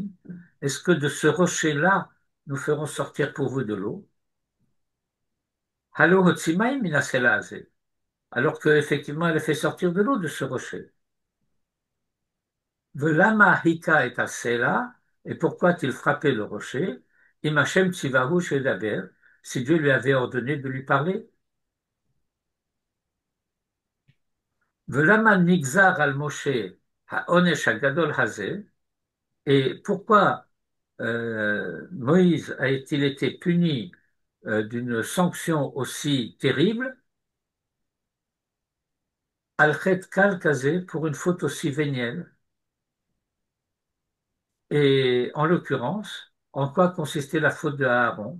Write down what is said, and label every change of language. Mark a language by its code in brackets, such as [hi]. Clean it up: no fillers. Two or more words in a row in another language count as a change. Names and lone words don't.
[fr] Est-ce que de ce rocher-là, nous ferons sortir pour vous de l'eau? [he] הלא הוציא מים מן הסלע הזה. [fr] Alors qu'effectivement, elle a fait sortir de l'eau de ce rocher. [he] ולמה היכה את הסלע, [fr] Et pourquoi a-t-il frappé le rocher? [he] אם כן צוהו שידבר, [fr] si Dieu lui avait ordonné de lui parler. [he] ולמה נגזר על משה העונש הגדול הזה. [fr] Et pourquoi Moïse a-t-il été puni d'une sanction aussi terrible? [he] על חטא קל כזה, [fr] pour une faute aussi vénielle. Et en l'occurrence, en quoi consistait la faute de Aaron?